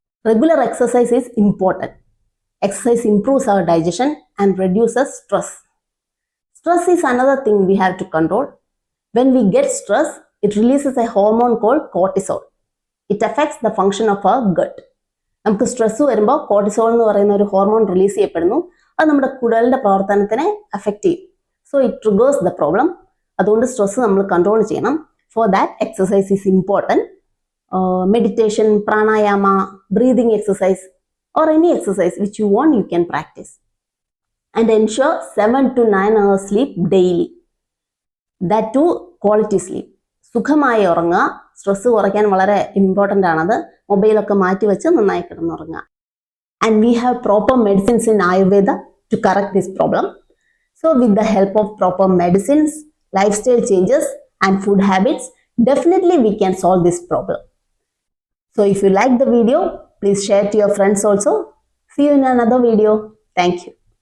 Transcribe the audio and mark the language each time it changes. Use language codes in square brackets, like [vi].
[en] Regular exercise is important. Exercise improves our digestion and reduces stress. Stress is another thing we have to control. When we get stress, it releases a hormone called cortisol. It affects the function of our gut. [ml] നമുക്ക് stress വരുമ്പോൾ cortisol എന്ന് പറയുന്ന ഒരു hormone release ചെയ്യപ്പെടുന്നു. അത് നമ്മുടെ കുടലിന്റെ പ്രവർത്തനത്തിനെ affect ചെയ്യും. [en] So it triggers the problem. [ml] അതുകൊണ്ട് സ്ട്രെസ് നമ്മൾ കൺട്രോൾ ചെയ്യണം. [en] For that exercise is important. Meditation, pranayama, breathing exercise or any exercise which you want, you can practice. And ensure 7 to 9 hours sleep daily. That too quality sleep. [ml] സുഖമായി ഉറങ്ങുക. Stress കുറയ്ക്കാൻ വളരെ important ആണത്. മൊബൈലൊക്കെ മാറ്റി വെച്ച് നന്നായി കിടന്നുറങ്ങുക. [en] And we have proper medicines in Ayurveda to correct this problem. So with the help of proper medicines, lifestyle changes and food habits, definitely we can solve this problem. So if you like the video, please share to your friends also. See you in another video. Thank you.